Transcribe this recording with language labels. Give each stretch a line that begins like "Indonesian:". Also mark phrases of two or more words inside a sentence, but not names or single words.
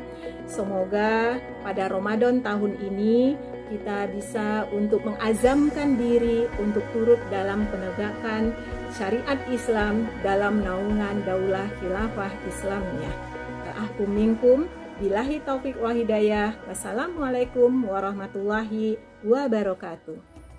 Indonesian: Semoga pada Ramadan tahun ini kita bisa untuk mengazamkan diri untuk turut dalam penegakan syariat Islam dalam naungan daulah khilafah Islamiyah.
Arabic: تعاحكم منكم، بالله توفيق و هداية. والسلام عليكم ورحمة الله وبركاته.